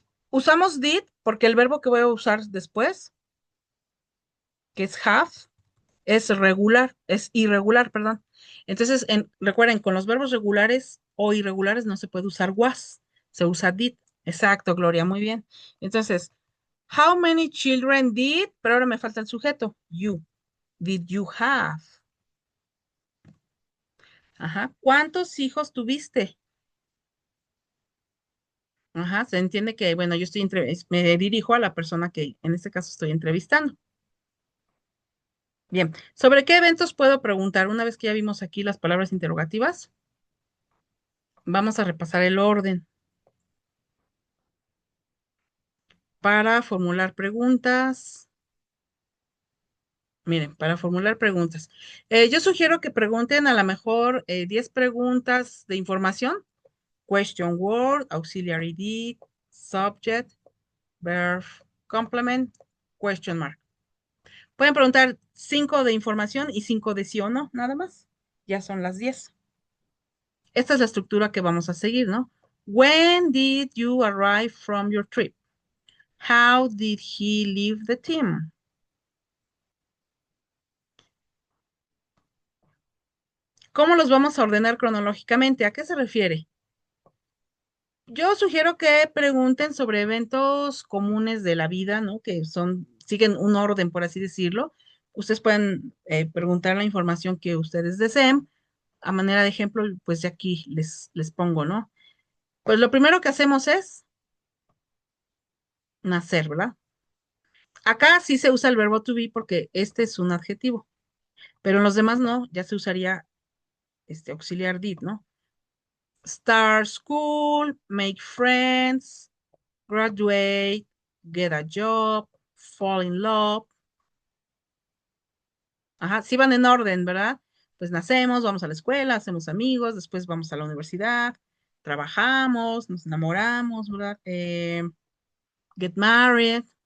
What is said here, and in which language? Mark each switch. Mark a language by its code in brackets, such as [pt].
[es] Usamos did porque el verbo que voy a usar después, que es have, es regular, es irregular, perdón. Entonces, recuerden, con los verbos regulares o irregulares no se puede usar was, se usa did. Exacto, Gloria, muy bien. Entonces, [en] how many children did? [es] Pero ahora me falta el sujeto, you. [en] Did you have? [es] Ajá. ¿Cuántos hijos tuviste? Ajá. Se entiende que, bueno, yo me dirijo a la persona que en este caso estoy entrevistando. Bien. ¿Sobre qué eventos puedo preguntar? Una vez que ya vimos aquí las palabras interrogativas, vamos a repasar el orden para formular preguntas. Miren, para formular preguntas. Yo sugiero que pregunten a lo mejor 10 preguntas de información. [en] Question word, auxiliary did, subject, verb, complement, question mark. [es] Pueden preguntar 5 de información y 5 de sí o no, nada más. Ya son las 10. Esta es la estructura que vamos a seguir, ¿no? [en] When did you arrive from your trip? How did he leave the team? [es] ¿Cómo los vamos a ordenar cronológicamente? ¿A qué se refiere? Yo sugiero que pregunten sobre eventos comunes de la vida, ¿no? Que son, siguen un orden, por así decirlo. Ustedes pueden preguntar la información que ustedes deseen. A manera de ejemplo, pues de aquí les pongo, ¿no? Pues lo primero que hacemos es nacer, ¿verdad? Acá sí se usa el verbo to be porque este es un adjetivo, pero en los demás no, ya se usaría este auxiliar did, ¿no? [en] Start school, make friends, graduate, get a job, fall in love. [es] Ajá, sí van en orden, ¿verdad? Pues nacemos, vamos a la escuela, hacemos amigos, después vamos a la universidad, trabajamos, nos enamoramos, ¿verdad? [en] Get married.